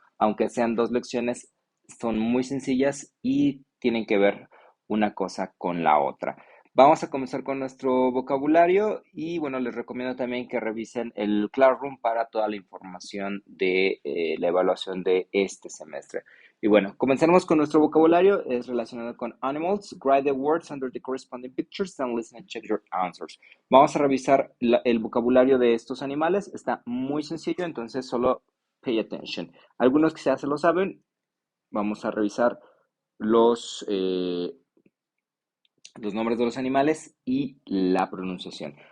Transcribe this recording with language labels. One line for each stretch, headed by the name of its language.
Spanish: Aunque sean dos lecciones, son muy sencillas y tienen que ver una cosa con la otra. Vamos a comenzar con nuestro vocabulario y bueno, les recomiendo también que revisen el Classroom para toda la información de la evaluación de este semestre. Y bueno, comenzaremos con nuestro vocabulario. Es relacionado con animals.
English: Write the words under the corresponding pictures and listen and check your answers.
Spanish: Vamos a revisar el vocabulario de estos animales. Está muy sencillo, entonces solo
English: pay attention.
Spanish: Algunos quizás se lo saben. Vamos a revisar los, eh, los nombres de los animales y la pronunciación.